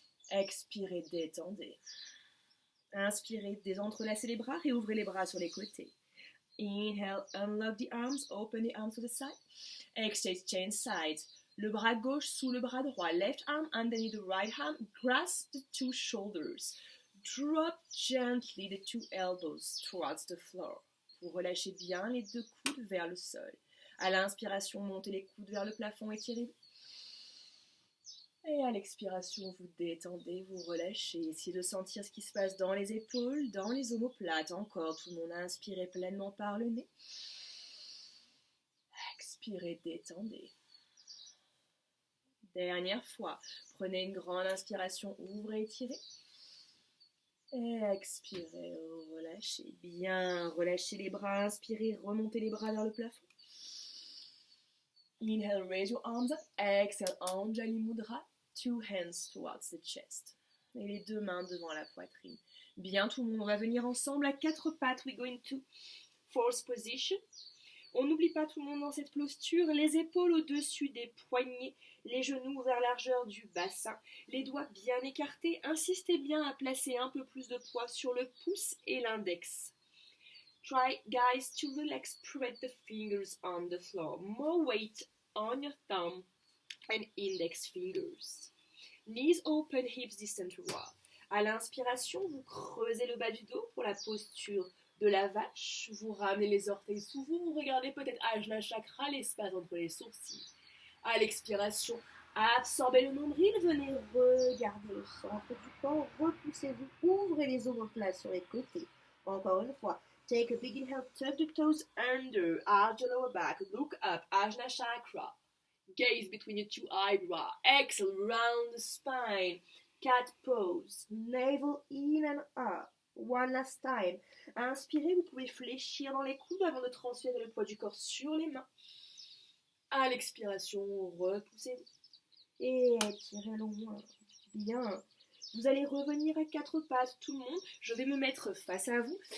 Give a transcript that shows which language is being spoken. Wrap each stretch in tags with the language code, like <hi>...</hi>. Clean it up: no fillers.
<fr>Expirez, détendez. Inspirez, désentrelacez les bras, réouvrez les bras sur les côtés.</fr> <en>Inhale, unlock the arms, open the arms to the side. Exhale, change sides.</en> <fr>Le bras gauche sous le bras droit.</fr> <en>Left arm underneath the right arm. Grasp the two shoulders. Drop gently the two elbows towards the floor.</en> <fr>Vous relâchez bien les deux coudes vers le sol. À l'inspiration, montez les coudes vers le plafond, étirez-vous. Et à l'expiration, vous détendez, vous relâchez. Essayez de sentir ce qui se passe dans les épaules, dans les omoplates. Encore, tout le monde a inspiré pleinement par le nez. Expirez, détendez. Dernière fois, prenez une grande inspiration, ouvrez, étirez. Et expirez, relâchez. Bien, relâchez les bras, inspirez, remontez les bras vers le plafond.</fr> <en>Inhale, raise your arms up. Exhale, Anjali Mudra. Two hands towards the chest.</en> <fr>Et les deux mains devant la poitrine. Bien, tout le monde, on va venir ensemble à quatre pattes.</fr> <en>We go into fourth position.</en> <fr>On n'oublie pas tout le monde dans cette posture, les épaules au-dessus des poignets, les genoux vers la largeur du bassin, les doigts bien écartés. Insistez bien à placer un peu plus de poids sur le pouce et l'index.</fr> <en>Try, guys, to relax, spread the fingers on the floor. More weight on your thumb and index fingers. Knees open, hips distant to rock.</en> <fr>À l'inspiration, vous creusez le bas du dos pour la posture de la vache. Vous ramenez les orteils sous vous. Vous regardez peut-être Ajna Chakra, l'espace entre les sourcils. À l'expiration, Absorbez le nombril, venez regarder le centre du corps, repoussez-vous, ouvrez les omoplates sur les côtés. Encore une fois,</fr> <en>take a big inhale, tuck the toes under, arch the lower back, look up, Ajna Chakra. Gaze between your two eyebrows, exhale, round the spine, cat pose, navel in and up. One last time.</en> <fr>Inspirez, vous pouvez fléchir dans les coudes avant de transférer le poids du corps sur les mains. À l'expiration, repoussez-vous. Et étirez loin. Bien. Vous allez revenir à quatre pattes, tout le monde. Je vais me mettre face à vous.</fr>